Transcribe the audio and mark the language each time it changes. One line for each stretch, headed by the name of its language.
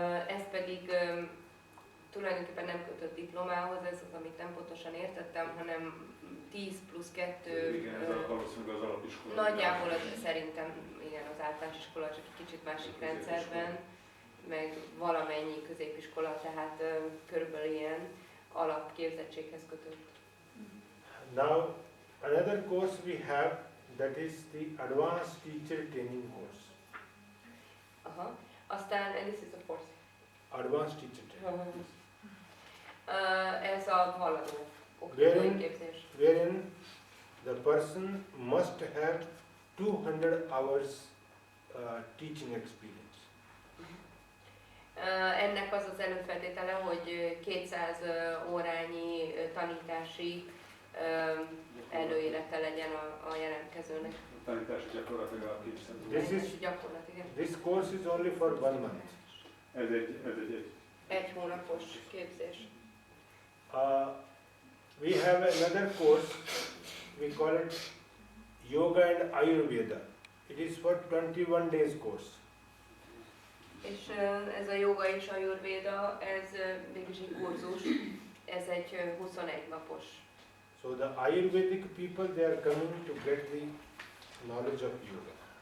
Hungarian: Ez pedig tulajdonképpen nem kötött diplomához, ez az, amit nem pontosan értettem, hanem 10+2. Igen, ez valószínűleg az alapiskola. Nagyjából szerintem igen, az általános iskola, csak egy kicsit másik rendszerben, meg valamennyi középiskola, tehát körülbelül ilyen alapképzettséghez kötött.
English: Now, another course we have, that is the advanced teacher training course. Aha.
Hungarian: Aztán,
English: and this is the fourth. Advanced teacher training.
Hungarian: Ez a haladó oktatói képzés.
English: Wherein the person must have 200 hours teaching experience.
Hungarian: Ennek az az előfeltétele, hogy 200 órányi tanítási előélete legyen a jelentkezőnek. A tanítási gyakorlat legalább 200 óra.
English: This course is only for 1 month.
Hungarian: Ez egy Egy hónapos képzés.
English: We have another course, we call it Yoga and Ayurveda. It is for 21 days course.
Hungarian: És ez a joga és a ayurvéda, ez mégis egy kurzus, ez egy 21 napos.
English: So the Ayurvedic people, they are coming to get the knowledge of yoga.